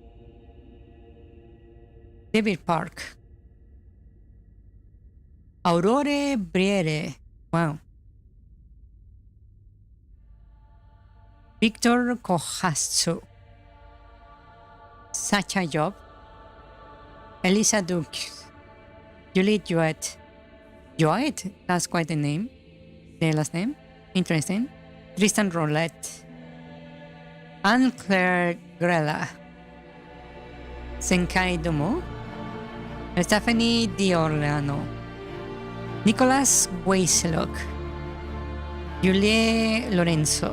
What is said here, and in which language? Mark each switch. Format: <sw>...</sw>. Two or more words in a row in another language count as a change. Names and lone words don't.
<en>David Park. Aurore Briere. Wow. Victor Kohatsu. Sacha Job. Elisa Dukes. Juliet Jouet. Jouet? That's quite a name. The last name. Interesting. Tristan Roulette. Anne-Claire Grella. Senkai Domo. Stephanie Diorleano. Nicolas Weiselok. Julie Lorenzo.</en>